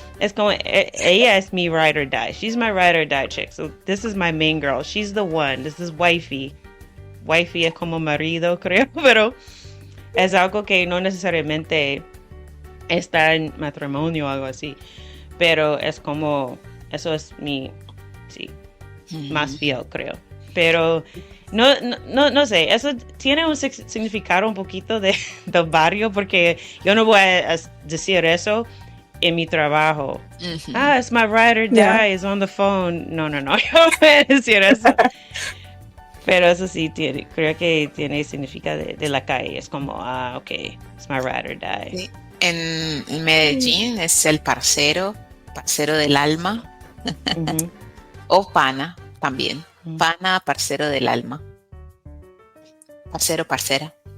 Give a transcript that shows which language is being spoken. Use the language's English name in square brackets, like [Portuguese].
[Spanish] Es como ella es mi ride or die, [English] she's my ride or die chick, so this is my main girl, she's the one, this is wifey [Spanish] es como marido, creo, pero es algo que no necesariamente está en matrimonio o algo así, pero es como eso es mi más fiel, creo, pero no sé, eso tiene un significado un poquito del barrio, porque yo no voy a decir eso en mi trabajo. [English] It's my ride or die, is on the phone. [Spanish] No, yo no voy a decir eso. Pero eso sí, creo que tiene significado de la calle. Es como, [English] ok, it's my ride or die. [Spanish] Sí. En Medellín es el parcero del alma. O pana también. Pana, parcero del alma. Parcero, parcera.